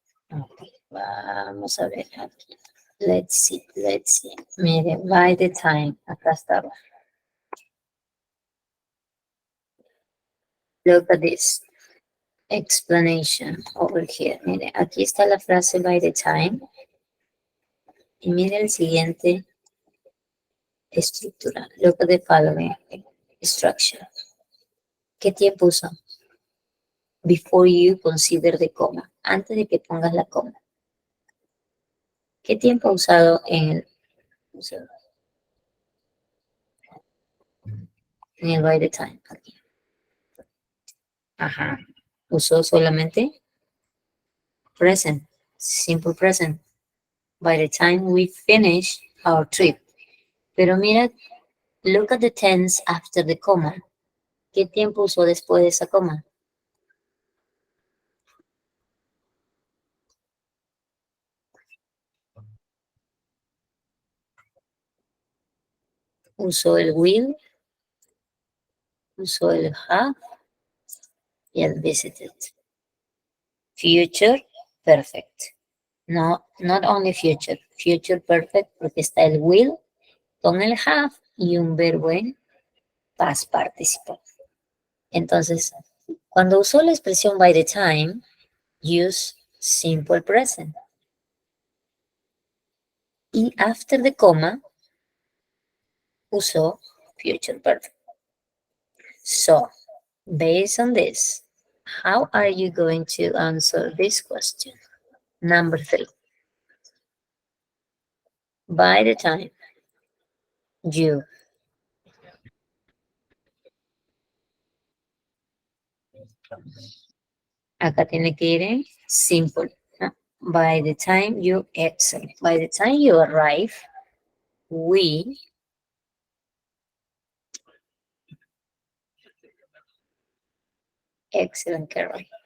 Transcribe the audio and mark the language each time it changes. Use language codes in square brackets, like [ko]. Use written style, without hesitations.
[es] Ok, vamos a ver aquí. [en] Let's see. [es] Mire, by the time, acá estaba. [en] Look at this explanation over here. [es] Mire, aquí está la frase by the time. Y mire el siguiente estructura. [en] Look at the following structure. [es] ¿Qué tiempo usa? [en] Before you consider the coma. [es] Antes de que pongas la coma. ¿Qué tiempo ha usado en el by the time? Aquí. Ajá. Usó solamente present. [en] Simple present. By the time we finish our trip. [es] Pero mira, [en] look at the tense after the comma. [es] ¿Qué tiempo usó después de esa coma? usó el will, usó el have y el visited. [en] Future perfect. No, not only future, future perfect [es] porque está el will con el have y un verbo en [en] past participle. [es] Entonces, cuando usó la expresión by the time, [en] use simple present. Y after the comma, usó future perfect. So, based on this, how are you going to answer this question? Number 3. By the time you [es] acá tiene que ir en simple. [en] ¿No? By the time you excel. By the time you arrive, we excellent, Carol.